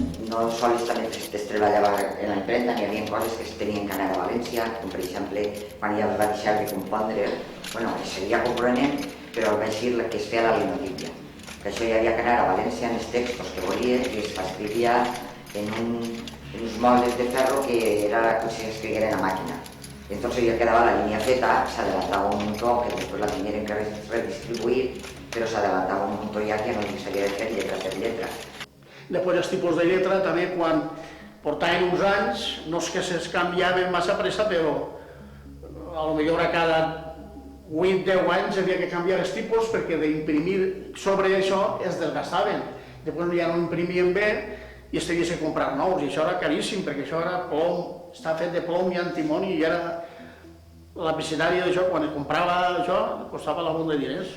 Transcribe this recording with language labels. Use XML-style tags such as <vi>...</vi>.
<ca>No sols també es treballava en la imprenta, n'hi havia coses que es tenien que anar a València, com per exemple, quan ja es va deixar de compondre, bueno, es seguia component, però va ser la que es feia la linotípia. Per això hi havia que anar a València en els textos que volia i es escrivia en uns moldes de ferro que era com si s'escrigueren a màquina.</ca> <es>Entonces ya quedaba la línea Z, se adelantaba un montón, que después la tuvieron que redistribuir, pero se adelantaba un montón ya que</es> <ca>no sabia de fer lletra per lletra. Després els tipus de lletra també quan portaven uns anys, no és que se'ls canviaven massa pressa, però a lo millor a cada 8-10 anys havia que canviar els tipus perquè d'imprimir sobre això es desgastaven. Després ja no imprimien bé i es tenia que comprar nous, i això era caríssim, perquè això era plom, està fet de plom i antimoni, i era la vicinària d'això, quan es comprava això, costava la bomba de diners.</ca>